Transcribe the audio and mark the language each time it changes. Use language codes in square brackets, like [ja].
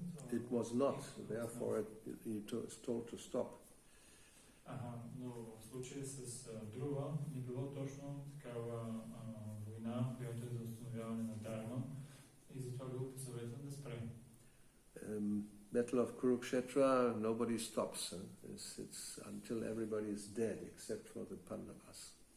[en] It was not, therefore he is told to stop. [bg] Но в случая с Друва не било точно такава война, която е за установяване на дарма, и затова бил посъветван да спре. [en] Battle of Kurukshetra, nobody stops. It's until everybody is dead, except for the Pandavas.